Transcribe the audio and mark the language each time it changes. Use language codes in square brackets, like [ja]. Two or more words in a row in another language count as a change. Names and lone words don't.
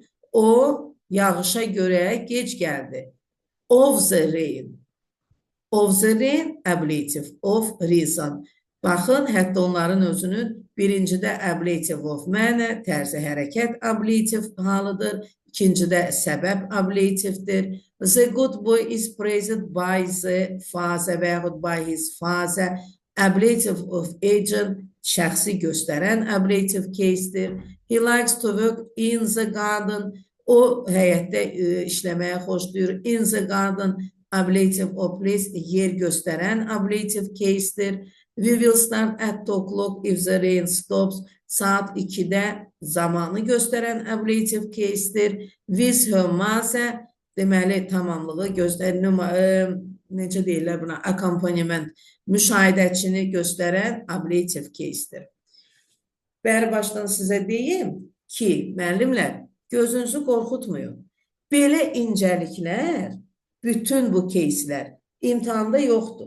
[az] O, yağışa görə gec gəldi. [en] Of the rain. Of the rain, ablative of reason. [az] Baxın, hətta onların özünün birincidə [en] ablative of manner, [az] tərzi hərəkət ablative halıdır. İkincidə səbəb ablativdir. [en] The good boy is praised by the father [az] və yaxud [en] by his father. Ablative of agent, [az] şəxsi göstərən [en] ablative case'dir. He likes to work in the garden. [az] O, həyətdə işləməyə xoşlayır. [en] In the garden, ablative of place, [az] yer göstərən [en] ablative case'dir. We will start at 2 o'clock if the rain stops. [az] Saat 2-də zamanı göstərən [en] ablative case'dir. With her mother, [az] deməli tamamlığı göstərən, necə deyirlər buna, accompaniment, müşahidəçini göstərən [en] ablative case'dir. [az] Bəri başdan sizə deyim ki, müəllimlər, gözünüzü qorxutmayın. Belə incəliklər, bütün bu case'lər imtahanda yoxdur.